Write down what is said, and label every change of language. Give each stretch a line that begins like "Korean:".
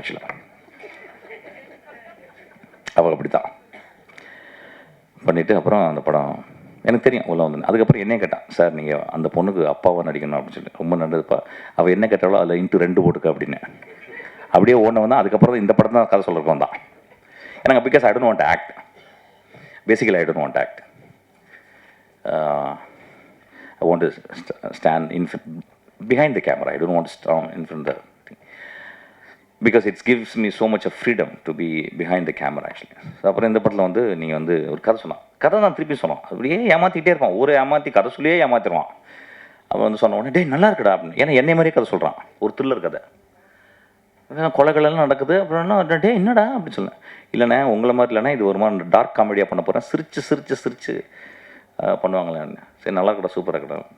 Tamil: ஆக்சுவலாக அவள் அப்படி தான் பண்ணிவிட்டு அப்புறம் அந்த படம் எனக்கு தெரியும் உள்ள வந்து. அதுக்கப்புறம் என்னையே கேட்டான், சார் நீங்கள் அந்த பொண்ணுக்கு அப்பாவாக நடிக்கணும் அப்படின்னு சொல்லி. ரொம்ப நல்லதுப்பா, அவள் என்ன கேட்டாலும் அதில் இன்ட்டு 2 போட்டுக்க அப்படின்னு. அப்படியே ஓடனவன் தான். அதுக்கப்புறம் இந்த படம் தான் கதை சொல்லிருக்கோம் தான் எனக்கு.
English: Because I don't want act, basically I don't want act. I want to stand behind the camera. I don't want to stand in front of the thing. Because it gives me so much of freedom to be behind the camera actually.
Tamil: அப்புறம் இந்த படத்தில் வந்து நீங்கள் வந்து ஒரு கதை சொன்னான். கதை தான் திருப்பி சொன்னோம். அப்படியே ஏமாற்றிக்கிட்டே இருப்பான், ஒரு ஏமாற்றி கதை சொல்லியே ஏமாற்றிடுவான். அவன் வந்து சொன்ன உடனே நல்லா இருக்குடா அப்படின்னு. ஏன்னா என்னை மாதிரியே கதை சொல்கிறான், ஒரு த்ரில்லர் கதை. கொலைகளெல்லாம் நடக்குது. அப்புறம் என்னடா அப்படின்னு சொன்னேன். இல்லைண்ணே உங்களை மாதிரி இல்லைண்ணே, இது ஒரு மாதிரி டார்க் காமெடியாக பண்ண போகிறேன், சிரிச்சு பண்ணுவாங்களே. சரி நல்லா இருக்கடா, சூப்பராக இருக்கடா.